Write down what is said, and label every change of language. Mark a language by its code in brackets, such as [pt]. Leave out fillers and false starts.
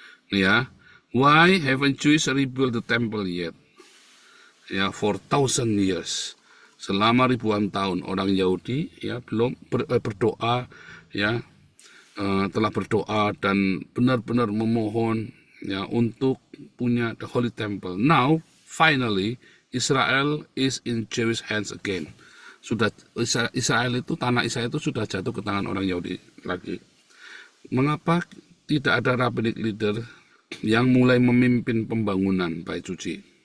[id] Nih ya, [en] why haven't Jews rebuilt the temple yet? Ya, for 1000 years. [id] Selama ribuan tahun orang Yahudi ya belum berdoa ya, telah berdoa dan benar-benar memohon ya untuk punya the Holy Temple. [en] Now finally Israel is in Jewish hands again. [id] Sudah Israel itu, tanah Israel itu sudah jatuh ke tangan orang Yahudi lagi. Mengapa tidak ada rabbinic leader yang mulai memimpin pembangunan bait suci?